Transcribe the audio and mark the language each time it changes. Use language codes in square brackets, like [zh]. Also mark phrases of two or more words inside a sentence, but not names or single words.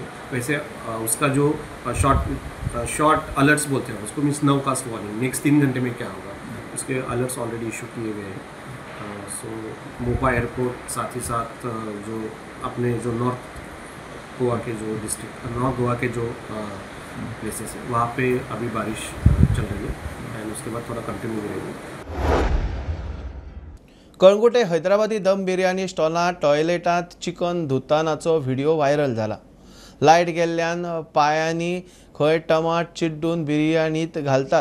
[hi] वैसे उसका जो [en] short alerts [hi] बोलते हैं उसको, [en] means nowcast warning, [hi] नेक्स्ट 3 घंटे में क्या होगा उसके अलर्ट्स [en] already issue [hi] किए गए हैं। सो मोपा एयरपोर्ट, साथ ही साथ जो अपने जो नॉर्थ गोवा के जो डिस्ट्रिक्ट, नॉर्थ गोवा के जो प्लेसेस है वहाँ पे अभी बारिश चल रही है एंड उसके बाद थोड़ा कंटिन्यू रहेगी। [kok] कळंगुटे हैदराबादी दम बिर्याणी स्टॉलांत टॉयलेटांत चिकन धुतानाचो [en] video viral [kok] जाला। लायट गेल्ल्यान पायांनी खंय टमाट चिड्डून बिर्याणीत घालतात।